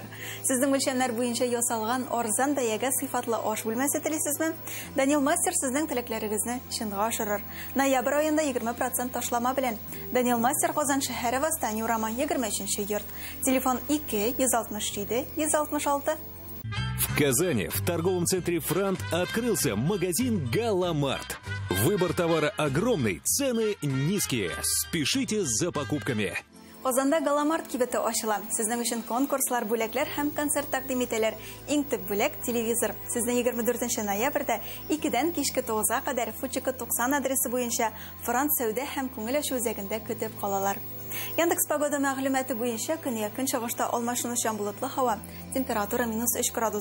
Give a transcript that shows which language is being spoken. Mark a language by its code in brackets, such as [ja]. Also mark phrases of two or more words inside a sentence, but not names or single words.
[tt] Сезнең үлчәмнәр буенча ясалган арзан бәягә сыйфатлы аш бүлмәсе телисезме? Данил Мастер сезнең теләкләрегезне чынга ашырыр. Ноябрь аенда 20% ташлама белән. Данил Мастер Казан шәһәре Восстание урама 23-нче йорт. Телефон 2 167 166. [ru] В Казани в торговом центре «Франт» открылся магазин «Галамарт». Выбор товара огромный, цены низкие. Спешите за покупками. [tt] Казанда Галамарт кибете ачыла. Сезнең өчен конкурслар, бүләкләр һәм концерт тәкъдим итәләр. Иң төп бүләк телевизор. Сезне 24 ноябрьдә 2-дән кичке 9-га кадәр Фучика 90 адресы буенча Франт сәүдә һәм күңел ачу үзәгендә көтеп калалар. Яндекс погода мәгълүматы буенча көньяк чыгышта алмашынучан булытлы һава, температура -3 градус.